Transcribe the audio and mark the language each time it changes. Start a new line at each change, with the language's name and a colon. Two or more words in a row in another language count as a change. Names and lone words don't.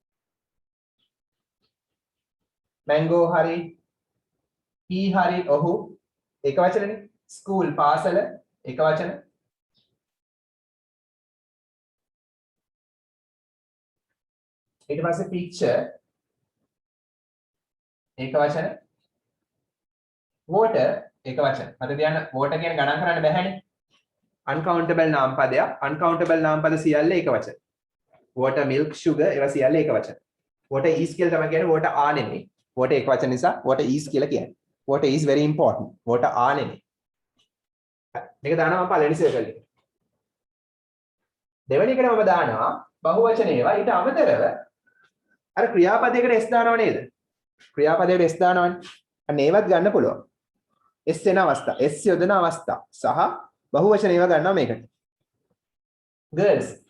Sinhala: mango හරි he hari ohu එක වචනනේ school පාසල එක වචන ඊට පස්සේ picture එක වචන water එක වචන මත තියන්න water කියන ගණන් කරන්න බැහැනේ uncountable නාම පදයක් uncountable නාම පද සියල්ල එක වචන
English: water milk sugar
Sinhala: ඒවා සියල්ල එක වචන
English: water is
Sinhala: කියලා තමයි කියන්නේ
English: water are
Sinhala: නෙමෙයි water එක වචන නිසා
English: water is
Sinhala: කියලා කියන්නේ
English: water is very important water are
Sinhala: නෙමෙයි මේක දානවා මම පළවෙනි සර්කල් එකට දෙවෙනි එකට මම දානවා බහුවචන ඒවා ඊට අමතරව අර ක්‍රියාපදයකට s දානව නේද ක්‍රියාපදයකට s දානවනේ අන්න ඒවත් ගන්න පුළුවන් s වෙන අවස්ථා s යොදන අවස්ථා සහ බහුවචන ඒවා ගන්නවා මේකට girls